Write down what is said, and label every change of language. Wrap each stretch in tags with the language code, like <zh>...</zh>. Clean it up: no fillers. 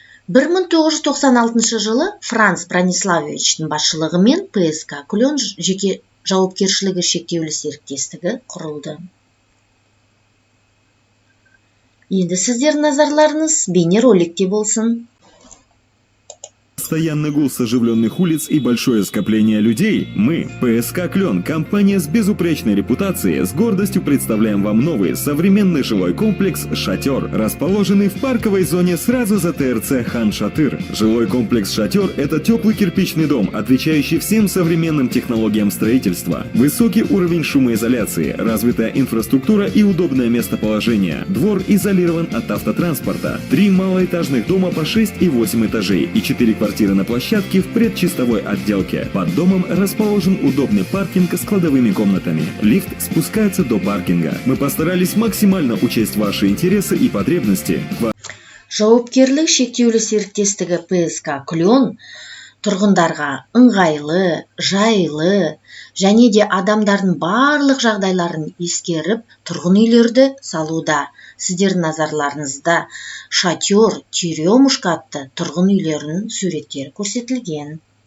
<kk>1996 жылы Франц Брониславовичтің басшылығымен ПСК Клен жеке жауапкершілігі шектеулі серіктестігі құрылды. Енді сіздердің назарларыңыз бейнероликте болсын.</kk> <ru>Постоянный гул с оживленных улиц и большое скопление людей, мы, ПСК Клен, компания с безупречной репутацией, с гордостью представляем вам новый современный жилой комплекс «Шатер», расположенный в парковой зоне сразу за ТРЦ Хан-Шатыр. Жилой комплекс «Шатер» — это теплый кирпичный дом, отвечающий всем современным технологиям строительства. Высокий уровень шумоизоляции, развитая инфраструктура и удобное местоположение. Двор изолирован от автотранспорта. 3 малоэтажных дома по 6 и 8 этажей и 4 квартиры на площадке в предчистовой отделке. Под домом расположен удобный паркинг с кладовыми комнатами. Лифт спускается до паркинга. Мы постарались максимально учесть ваши интересы и потребности.</ru> <kk>Жауапкерлік шектеулі серіктестігі ПСК Клен тұрғындарға ыңғайлы, жайлы және де адамдардың барлық жағдайларын ескеріп тұрғын үйлерді салуда. Сіздердің назарларыңызда «Шатер Черемушка» атты тұрғын үйлерінің суреттері көрсетілген.</kk>